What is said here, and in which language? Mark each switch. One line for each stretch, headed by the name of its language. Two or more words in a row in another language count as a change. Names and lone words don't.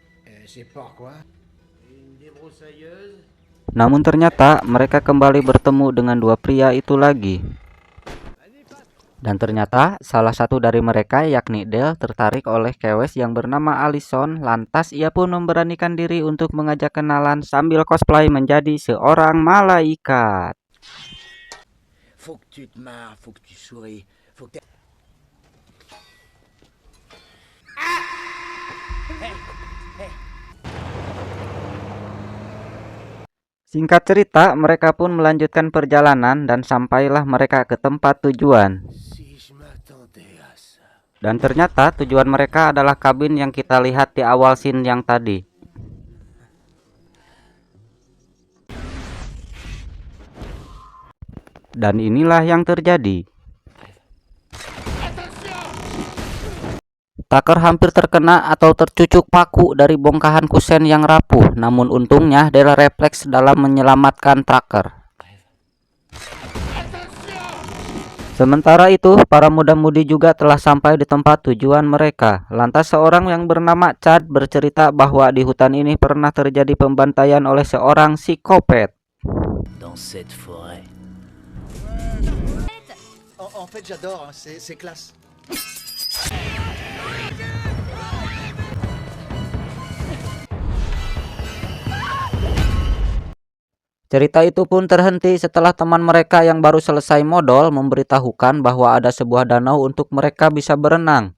Indonesian: Namun ternyata mereka kembali bertemu dengan 2 pria itu lagi. Dan ternyata salah satu dari mereka, yakni Dale, tertarik oleh kewes yang bernama Allison. Lantas ia pun memberanikan diri untuk mengajak kenalan sambil cosplay menjadi seorang malaikat.
French: Faut que tu te marres, faut que tu souris, faut que
Indonesian: Singkat cerita, mereka pun melanjutkan perjalanan dan sampailah mereka ke tempat tujuan.
French: si je m'attendais à ça.
Indonesian: Dan ternyata tujuan mereka adalah kabin yang kita lihat di awal scene yang tadi. Dan inilah yang terjadi. Tucker hampir terkena atau tercucuk paku dari bongkahan kusen yang rapuh. Namun untungnya Dale refleks dalam menyelamatkan Tucker. Sementara itu, para muda-mudi juga telah sampai di tempat tujuan mereka. Lantas seorang yang bernama Chad bercerita bahwa di hutan ini pernah terjadi pembantaian oleh seorang psikopat.
French: Dans cette forêt. En fait, j'adore, hein, c'est classe.
Indonesian: Cerita itu pun terhenti setelah teman mereka yang baru selesai modal memberitahukan bahwa ada sebuah danau untuk mereka bisa berenang.